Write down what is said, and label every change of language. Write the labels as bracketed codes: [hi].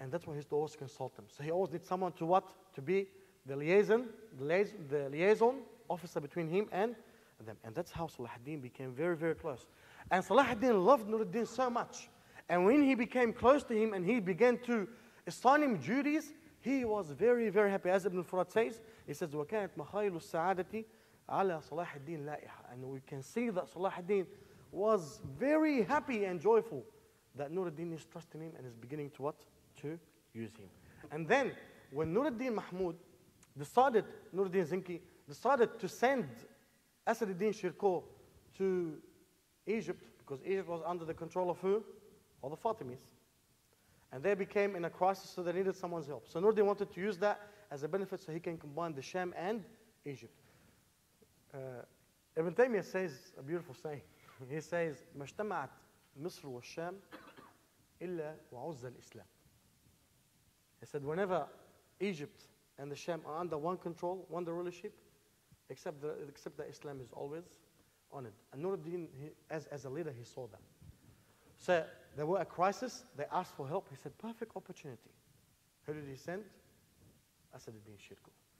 [en] And that's why he used to always consult them. So he always needs someone to what? To be the liaison officer between him and them. And that's how Salahudeen became very, very close. And Salahudeen loved Nur ad-Din so much. And when he became close to him and he began to assign him duties, he was very, very happy. As Ibn Furat says, he says, [ar] وَكَانَتْ مَخَيْلُ السَّعَادَةِ عَلَى صَلَاحِ الدِّينِ لَائِحَةً. [en] And we can see that Salahudeen was very happy and joyful that Nur ad-Din is trusting him and is beginning to what? To use him. And then, when Nur ad-Din Mahmud decided, Nur ad-Din Zinki decided to send Salahudeen Shirkuh to Egypt, because Egypt was under the control of who? All the Fatimis. And they became in a crisis, so they needed someone's help. So Nur ad-Din wanted to use that as a benefit so he can combine the Sham and Egypt. Ibn Taymiyyah says a beautiful saying. He says, [ar] ما اجتمعت مصر والشام إلا وعز الإسلام. [en] He said, whenever Egypt and the Sham are under one control, one rulership, except that Islam is always on it. And Nur ad-Din, as a leader, he saw that. So there were a crisis, they asked for help. He said, perfect opportunity. Who did he send? Salahudeen Shirkuh.